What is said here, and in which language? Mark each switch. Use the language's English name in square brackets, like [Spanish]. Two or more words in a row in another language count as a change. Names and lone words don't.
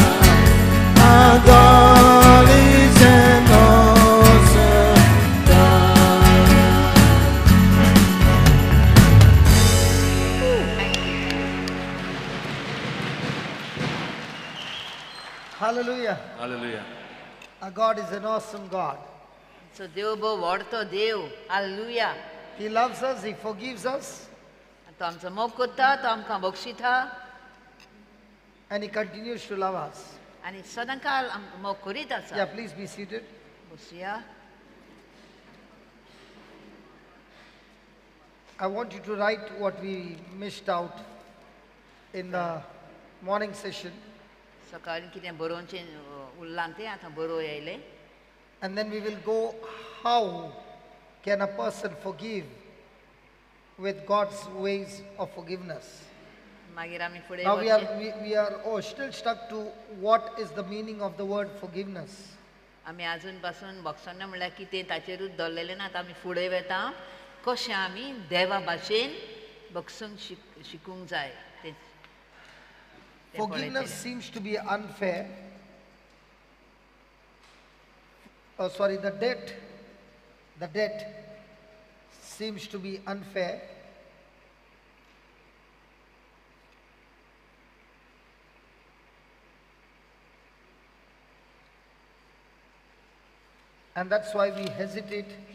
[English] Our God is an awesome God. Hallelujah. Hallelujah. Our God is an awesome God. [Konkani] So देव बो व्हडतो देव हालेलुया [English] He loves us, He forgives us, [Konkani] तो आमचो मोग करता तो आमकां बक्षिता [English] and He continues to love us. [Konkani] आनी सदां काल आमकां मोग करीत [English] Yeah, [Konkani] आसा [English] please be seated. [Konkani] बसुया [English] I want you to write what we missed out in the morning session, [Konkani] सकाळीं कितें बरोवचें उरलां तें आतां बरोवं येयलें [English] and then we will go how can a person forgive with God's ways of forgiveness. [Konkani] मागीर आमी फुडें [English] Now we [Konkani] वचचें. [English] are still stuck to what is the meaning of the word forgiveness. [Konkani] आमी आजून पासून बक्षण म्हणल्यार कितें ताचेरूच धरलेलें ना आतां आमी फुडें वेता कशें आमी देवा भाशेन बक्षूंक शिकूंक जाय तें [English] Forgiveness [Konkani] पळयतलें. [English] seems to be unfair. Oh, sorry, the debt seems to be unfair. And that's why we hesitate.